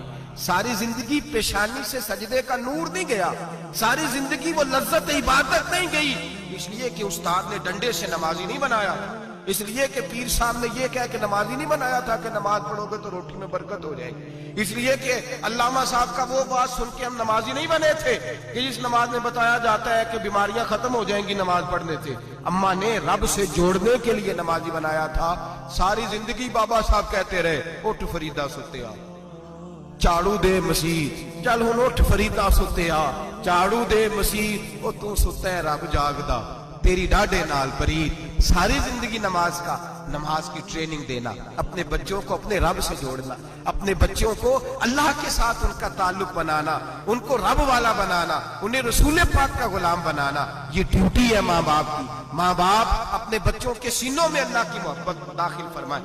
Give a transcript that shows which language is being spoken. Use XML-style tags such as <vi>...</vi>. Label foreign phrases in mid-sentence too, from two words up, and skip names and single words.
<ur>ساری زندگی پیشانی سے سجدے کا نور نہیں گیا، ساری زندگی وہ لذت عبادت نہیں گئی، اس لیے کہ استاد نے ڈنڈے سے نمازی نہیں بنایا، اس لیے کہ پیر صاحب نے یہ کہا کہ نمازی نہیں بنایا تھا کہ نماز پڑھو گے تو روٹی میں برکت ہو جائے گی، اس لیے کہ علامہ صاحب کا وہ بات سن کے ہم نمازی نہیں بنے تھے کہ جس نماز میں بتایا جاتا ہے کہ بیماریاں ختم ہو جائیں گی نماز پڑھنے سے، اماں نے رب سے جوڑنے کے لیے نمازی بنایا تھا۔</ur> <pa>ساری زندگی بابا صاحب کہتے رہے اٹھ فریدا ستیا چاڑو دے مسیح، چل ہن اٹھ فریدا ستیا چاڑو دے مسیح، او تو ستا ہے رب جاگدا تیری ڈاڈے نال برید۔</pa> <ur>ساری زندگی نماز کی ٹریننگ دینا، اپنے بچوں کو اپنے رب سے جوڑنا، اپنے بچوں کو اللہ کے ساتھ ان کا تعلق بنانا، ان کو رب والا بنانا، انہیں رسول پاک کا غلام بنانا، یہ ڈیوٹی ہے ماں باپ کی۔ ماں باپ اپنے بچوں کے سینوں میں اللہ کی محبت داخل فرمائیں۔</ur>